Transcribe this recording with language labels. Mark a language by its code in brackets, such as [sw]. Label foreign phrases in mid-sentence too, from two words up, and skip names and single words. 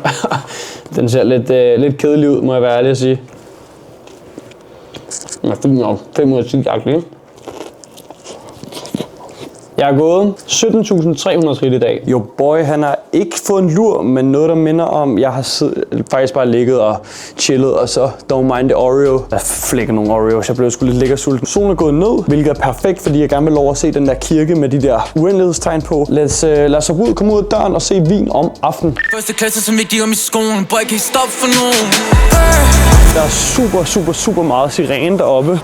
[da] Den ser lidt kedelig ud, må jeg være ærlig at sige. Jeg er 5 ud af 10 ikke? Jeg har gået 17.300 skridt i dag. Jo boy, han har ikke fået en lur, men noget der minder om, jeg har faktisk bare ligget og chillet, og så [en] don't mind the Oreo. [da] Der flækker nogle Oreos, jeg blev sgu lidt lækker sulten. Solen er gået ned, hvilket er perfekt, fordi jeg gerne vil lov at se den der kirke med de der uendelighedstegn på. Lad os komme ud af døren og se Wien om aftenen. Første klasse, som ikke giver mig skolen, boy, kan ikke stoppe for nogen. Der er super meget sirene deroppe.